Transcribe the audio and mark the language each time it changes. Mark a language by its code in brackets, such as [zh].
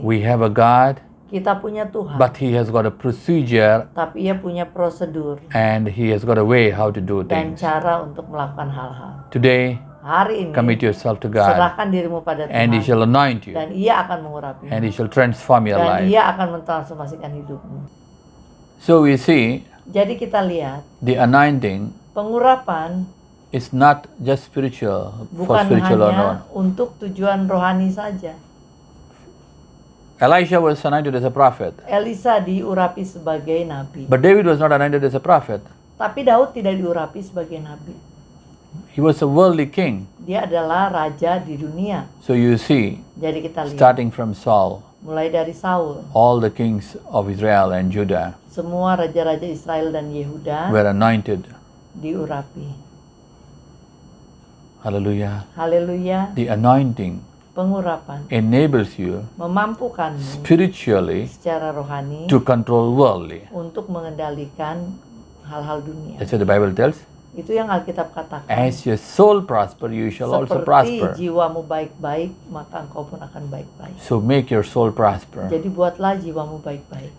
[en] We have a God, [id] Kita punya Tuhan, [en] but He has got a procedure [id] tapi ia punya prosedur [en] and He has got a way how to do [id] dan [en] things. [id] cara untuk melakukan hal-hal. [en] Today, [id] Hari ini, [en] commit yourself to God, [id] serahkan dirimu pada [en] and He [id] Tuhan, [en] shall anoint you, [id] dan ia akan mengurapimu, [en] and He shall transform your [id] dan [en] life. [id] ia akan mentransformasikan hidupmu. [en] So we see [id] Jadi kita lihat, [en] the anointing [id] pengurapan [en] is not just spiritual, for [id] bukan [en] spiritual [id] hanya [en] alone. [id] untuk tujuan rohani saja. [en] Elisha was anointed as a prophet, [id] Elisa diurapi sebagai nabi, [en] but David was not anointed as a prophet. [id] tapi Daud tidak diurapi sebagai nabi. [en] He was a worldly king. [id] Dia adalah raja di dunia. [en] So you see, [id] Jadi kita lihat, [en] starting from Saul, [id] mulai dari Saul, [en] all the kings of Israel and Judah [id] semua raja-raja Israel dan Yehuda [en] were anointed. [id] diurapi. [en] Hallelujah. [id] Haleluya. [en] The anointing [id] Pengurapan [en] enables you [id] memampukanmu [en] spiritually [id] secara rohani [en] to control worldly. [id] untuk mengendalikan hal-hal dunia. [en] That's what the Bible tells. [id] Itu yang Alkitab katakan. [en] As your soul prosper, you shall also [id] Seperti [en] prosper. [id] jiwamu baik-baik, maka engkau pun akan baik-baik. [en] So make your soul prosper. [id] Jadi buatlah jiwamu baik-baik.